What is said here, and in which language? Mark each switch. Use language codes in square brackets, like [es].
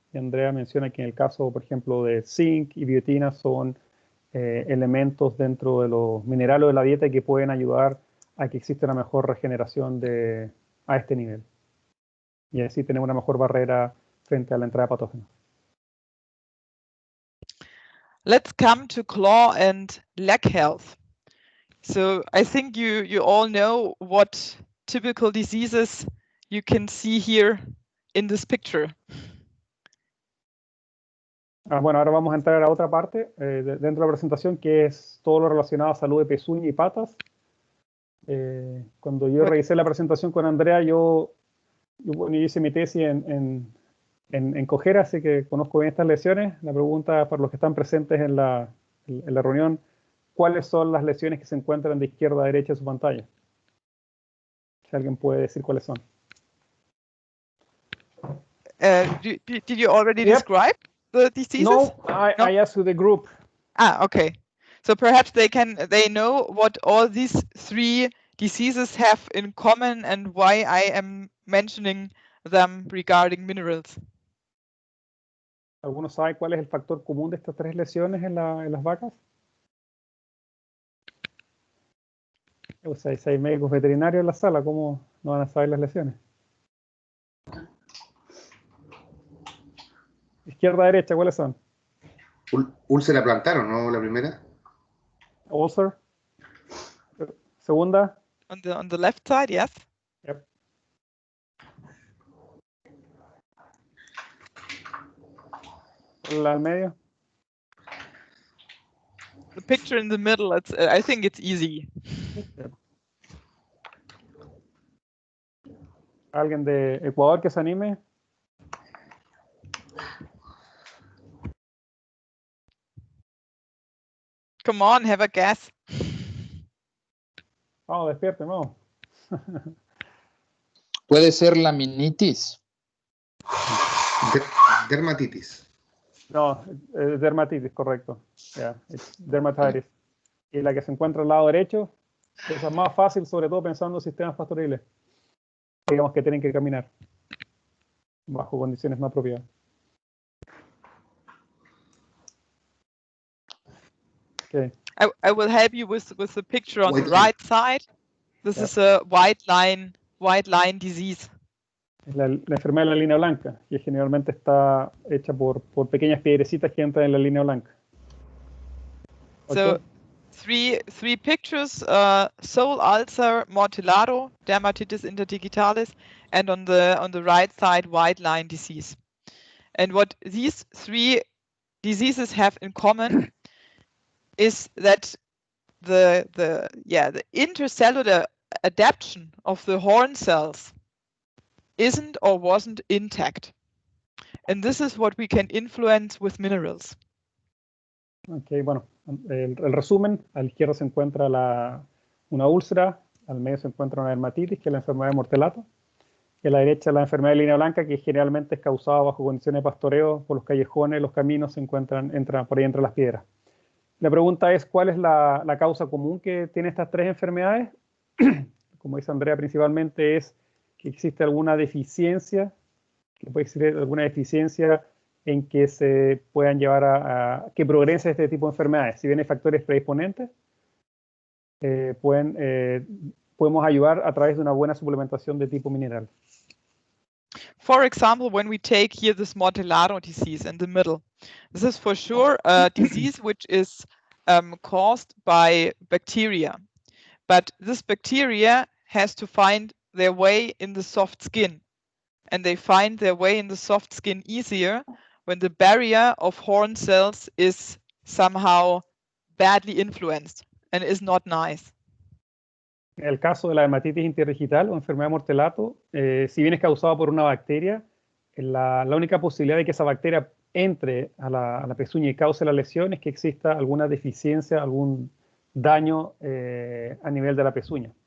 [es] Y Andrea menciona que en el caso, por ejemplo, de zinc y biotina son elementos dentro de los minerales de la dieta que pueden ayudar a que exista una mejor regeneración a este nivel. Y así tenemos una mejor barrera frente a la entrada de patógenos. [en] Let's come to claw and leg health. So I think you all know what typical diseases you can see here in this picture. [es] Bueno, ahora vamos a entrar a otra parte dentro de la presentación, que es todo lo relacionado a salud de pezuña y patas. Cuando yo revisé la presentación con Andrea, yo hice mi tesis en cojera, así que conozco bien estas lesiones. La pregunta para los que están presentes en la reunión, ¿cuáles son las lesiones que se encuentran de izquierda a derecha de su pantalla? Si alguien puede decir cuáles son. [en] Did you already describe the diseases? No, I asked the group. Okay. So perhaps they know what all these three diseases have in common and why I am mentioning them regarding minerals. [es] ¿Alguno sabe cuál es el factor común de estas tres lesiones en las vacas? O sea, si hay médicos veterinarios en la sala, ¿cómo no van a saber las lesiones? Izquierda, derecha, ¿cuáles son? Úlcera plantar, ¿o no? La primera. Ulcer. Segunda. [en] On the left side, yes. Yep. [es] La al medio. [en] The picture in the middle, I think it's easy. Yep. [es] ¿Alguien de Ecuador que se anime? [en] Come on, have a guess. [es] Vamos, despierte, vamos. ¿Puede ser laminitis? Dermatitis. No, dermatitis, correcto. Yeah, dermatitis. Y la que se encuentra al lado derecho, esa es más fácil, sobre todo pensando en sistemas pastoriles. Digamos que tienen que caminar bajo condiciones no apropiadas. [en] Okay. I will help you with the picture on the right side. This is a white line disease. [es] Es la enfermedad de la línea blanca, que generalmente está hecha por pequeñas piedrecitas que entran en la línea blanca. [en] So, three pictures: sole ulcer, mortellado, dermatitis interdigitalis, and on the right side, white line disease. And what these three diseases have in common is that the intercellular adaptation of the horn cells isn't or wasn't intact. And this is what we can influence with minerals. [es] Ok, bueno, el resumen, a la izquierda se encuentra una úlcera, al medio se encuentra una dermatitis, que es la enfermedad de mortelato, y a la derecha la enfermedad de línea blanca, que generalmente es causada bajo condiciones de pastoreo por los callejones, los caminos, entran por ahí entre las piedras. La pregunta es, ¿cuál es la causa común que tiene estas tres enfermedades? Como dice Andrea, principalmente es que existe alguna deficiencia, que puede existir alguna deficiencia en que se puedan llevar a que progrese este tipo de enfermedades. Si bien hay factores predisponentes, podemos ayudar a través de una buena suplementación de tipo mineral. [en] For example, when we take here this mortellado disease in the middle, this is for sure a disease which is caused by bacteria. But this bacteria has to find their way in the soft skin. And they find their way in the soft skin easier when the barrier of horn cells is somehow badly influenced and is not nice. [es] En el caso de la dermatitis interdigital o enfermedad de mortelato, si bien es causado por una bacteria, la única posibilidad de que esa bacteria entre a la pezuña y cause la lesión es que exista alguna deficiencia, algún daño a nivel de la pezuña.